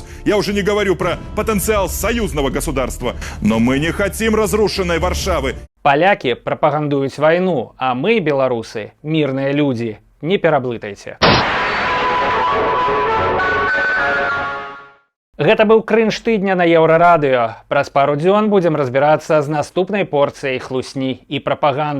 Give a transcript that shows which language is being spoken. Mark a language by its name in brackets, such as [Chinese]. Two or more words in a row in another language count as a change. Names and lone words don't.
[Russian] Я уже не говорю про потенциал союзного государства. Но мы не хотим разрушенной Варшавы. [Belarusian] Палякі прапагандуюць вайну, а мы, беларусы, мірныя людзі. Не пераблытайце. Гэта быў крынж тыдня на Еўрарадыё. Праз пару дзён будзем разбірацца з наступнай порцыяй хлусні і прапаганды.